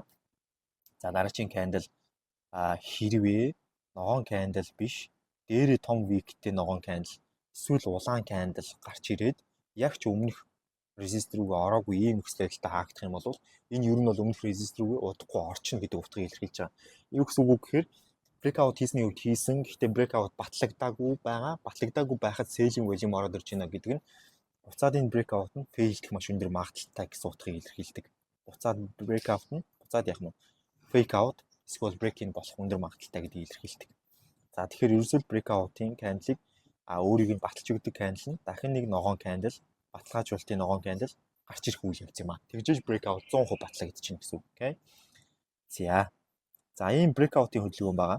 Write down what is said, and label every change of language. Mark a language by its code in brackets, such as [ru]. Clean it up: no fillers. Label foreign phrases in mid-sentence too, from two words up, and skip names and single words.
[mn] За дараагийн candle хэрвээ ногоон candle биш дээрээ том weak-тэй ногоон candle эсвэл улаан candle гарч ирээд яг ч өмнөх resist рүүгээ ороогүй ийм нөхцөлтэй хаагдах юм бол энэ ер нь бол өмнөх resist рүүгээ удахгүй орчихно гэдэг утгыг илэрхийлж байгаа. Юу гэсэн үг вэ гэхээр breakout хийсний үед хийсэн гэхдээ breakout батлагдаагүй байхад [en] selling volume [mn] ороод ирж байна гэдэг нь буцаад энэ breakout нь fail гэх маш өндөр магадaltaй гэсэн утгыг илэрхийлдэг. Буцаад breakout нь буцаад яах нь [en] fake out [mn] эсвэл break-in болох өндөр магадaltaй гэдгийг илэрхийлдэг. За тэгэхээр ерөөсөө breakout-ийн candle-ыг өөрийг нь баталж өгдөг candle нь дахин нэг ногоон candle баталгаажуулалтын ногоон candle гарч ирэх үйл явц юм аа. Тэгжээж breakout 100% батлагдчихна гэсэн үг. Окей. За ийм breakout-ийн хөдөлгөөн байгаа.